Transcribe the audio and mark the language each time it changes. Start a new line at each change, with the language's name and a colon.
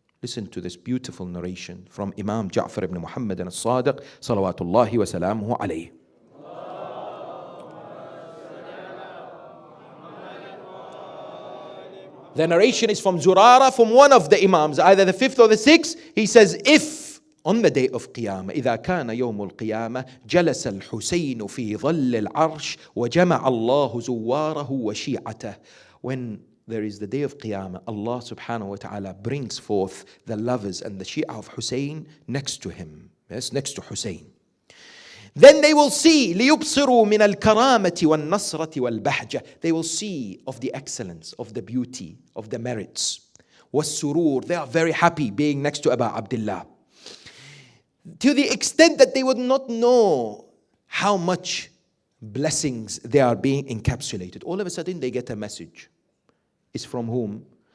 English: Listen to this beautiful narration from Imam Ja'far ibn Muhammad Al-Sadiq, salawatullahi wa salamuhu alayhi. The narration is from Zurara, from one of the Imams, either the 5th or the 6th. He says, if on the day of Qiyamah,
Arabic: إذا كان يوم القيامة جلس الحسين في ظل العرش وجمع الله زواره وشيعته.
English: When there is the day of Qiyamah, Allah subhanahu wa ta'ala brings forth the lovers and the Shia of Hussein next to him. Yes, next to Hussein. Then they will see
Arabic: لِيُبْصِرُوا مِنَ الْكَرَامَةِ وَالنَّصْرَةِ وَالْبَهْجَةِ.
English: They will see of the excellence, of the beauty, of the merits.
Arabic: وَالسُّرُورِ.
English: They are very happy being next to Abu Abdullah. To the extent that they would not know how much blessings they are being encapsulated. All of a sudden they get a message. It's from whom?